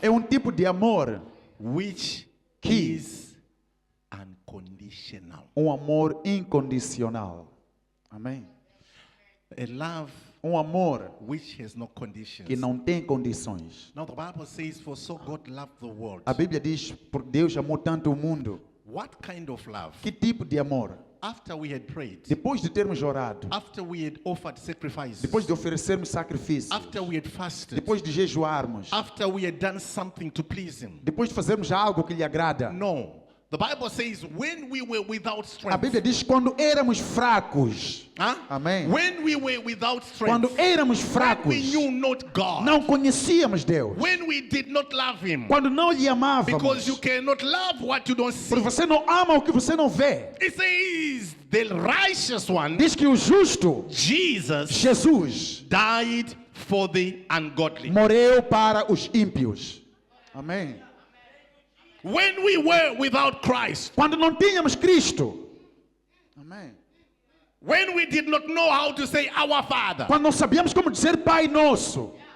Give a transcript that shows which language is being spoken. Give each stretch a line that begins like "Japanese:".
Portuguese: É um tipo de amor,
English: which
Portuguese: Que-
English: is unconditional.
Portuguese: um amor incondicional. Amém.
English: A love
Portuguese: Um amor
English: which has no conditions.
Portuguese: que não tem condições.
English: Now the Bible says, for so God loved the world.
Portuguese: A Bíblia diz, por Deus amou tanto o mundo.
English: What kind of love?
Portuguese: Que tipo de amor?
English: After we had prayed,
Portuguese: Depois de termos orado,
English: after we had offered sacrifices,
Portuguese: depois de oferecermos sacrifícios,
English: after we had fasted,
Portuguese: depois de jejuarmos,
English: after we had done something to please Him.
Portuguese: depois de fazermos algo que lhe agrada.
English: No. The Bible says, when we were without
Portuguese: A
English: strength,
Portuguese: Bíblia diz quando éramos fracos.
English: huh?
Portuguese: Amém.
English: When we were without
Portuguese: Quando
English: strength,
Portuguese: éramos
English: when
Portuguese: fracos,
English: we knew not God,
Portuguese: não conhecíamos Deus.
English: when we did not love Him,
Portuguese: Quando não lhe amávamos.
English: because you cannot love what you don't see.
Portuguese: Porque você não ama o que você não vê.
English: It says, the righteous one,
Portuguese: Diz que o justo,
English: Jesus,
Portuguese: Jesus,
English: died for the ungodly.
Portuguese: morreu para os ímpios. Amém.
English: When we were without Christ,
Portuguese: Quando não tínhamos Cristo. Amém.
English: when we did not know how to say our Father,
Portuguese: Quando não sabíamos como dizer Pai Nosso.